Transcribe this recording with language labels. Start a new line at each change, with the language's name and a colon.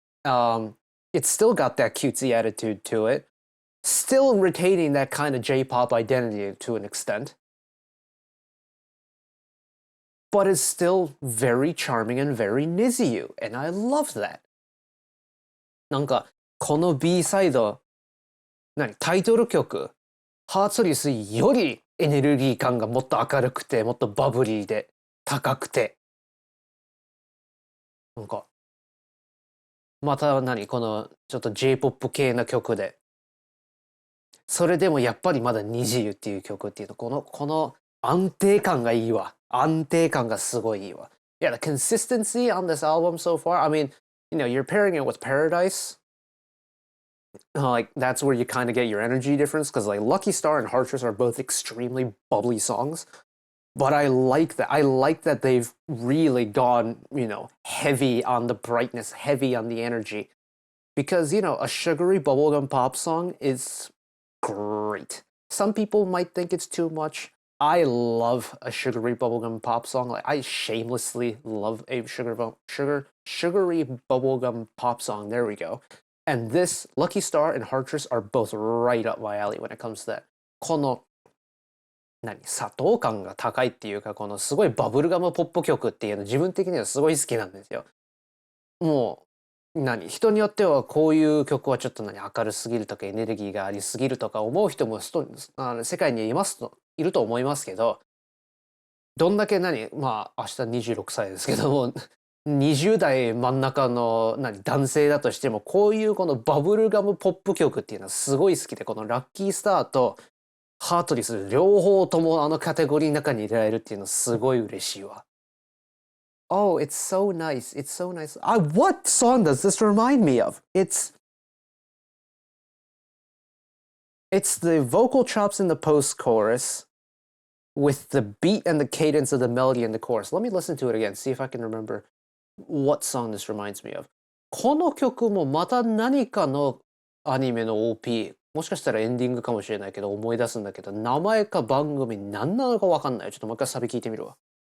English: It's still got that cutesy attitude to it. Still retaining that kind of J-pop identity to an extent. But it's still very charming and very NiziU, and I love that.
Japanese: なんか、この B サイド、タイトル曲、ハーツリスよりエネルギー感がもっと明るくて、もっとバブリーで、高くて。なんか、またこのちょっと J-POP 系な曲で。それでもやっぱりまだNiziUっていう曲っていうの、この安定感がいいわ。安定感がすごいいいわ。
English: Yeah, the consistency on this album so far, I mean, you're pairing it with Paradise. Like, that's where you kind of get your energy difference, because like Lucky Star and HEARTRIS are both extremely bubbly songs. But I like that. I like that they've really gone, heavy on the brightness, heavy on the energy. Because, a sugary bubblegum pop song is great. Some people might think it's too much. I love a sugary bubblegum pop song. Like, I shamelessly love a sugary bubblegum pop song. There we go. And this, Lucky Star and HEARTRIS are both right up my alley when it comes to that.
Japanese: この砂糖感が高いっていうか、このすごいバブルガムポップ曲っていうの自分的にはすごい好きなんですよ。もう人によってはこういう曲はちょっと明るすぎるとかエネルギーがありすぎるとか思う人も世界にいると思いますけど、どんだけまあ明日26歳ですけども20代真ん中の男性だとしても、こういうこのバブルガムポップ曲っていうのはすごい好きで、このラッキースターとハートリス両方ともあのカテゴリーの中に入れられるっていうのすごい嬉しいわ。
English: Oh, it's so nice. It's so nice. What song does this remind me of? It's the vocal chops in the post-chorus with the beat and the cadence of the melody in the chorus. Let me listen to it again, see if I can remember what song this reminds me of.
Japanese: この曲もまた何かのアニメの OP、もしかしたらエンディングかもしれないけど思い出すんだけど、名前か番組何なのか分かんない。ちょっともう一回サビ聞いてみるわ。